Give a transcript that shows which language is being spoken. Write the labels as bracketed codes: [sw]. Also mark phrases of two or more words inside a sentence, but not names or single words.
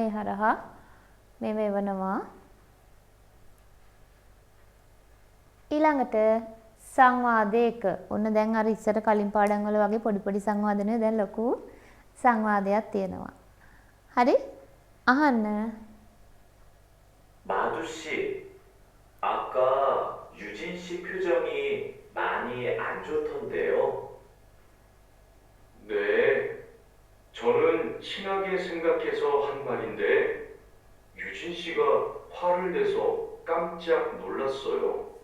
[si] ඒ හරහා මේව එවනවා. ඊළඟට සංවාදයක ඔන්න දැන් අර ඉස්සර කලින් පාඩම් වල වගේ පොඩි පොඩි සංවාද නෙවෙයි දැන් ලොකු සංවාදයක් තියෙනවා. හරි? අහන්න. [ko] 마두 씨, 아까 유진 씨 표정이 많이 안 좋던데요. 네, 저는 친하게 생각해서 한 말인데 유진 씨가 화를 내서 깜짝 놀랐어요.